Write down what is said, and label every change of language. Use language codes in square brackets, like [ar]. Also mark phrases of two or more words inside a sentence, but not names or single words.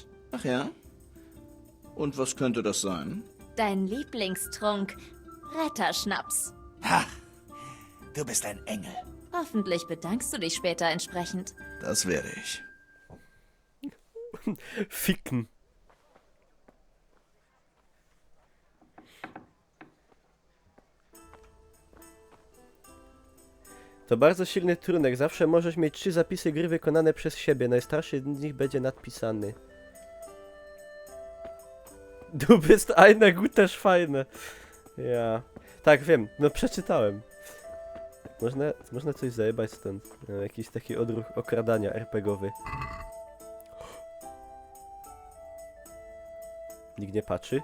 [de] Ach ja? Und was könnte das sein? Dein Lieblingstrunk. Retterschnaps. Ha! Du bist ein Engel. Hoffentlich bedankst du dich später entsprechend. Das werde ich. Ficken. [pl] To bardzo silny trunek. Zawsze możesz mieć 3 zapisy gry wykonane przez siebie. Najstarszy z nich będzie nadpisany. [de] Du bist eine gute Schweine. Ja. [pl] Tak, wiem. No przeczytałem. Można coś zajebać stąd. Jakiś taki odruch okradania RPGowy. Nikt nie patrzy.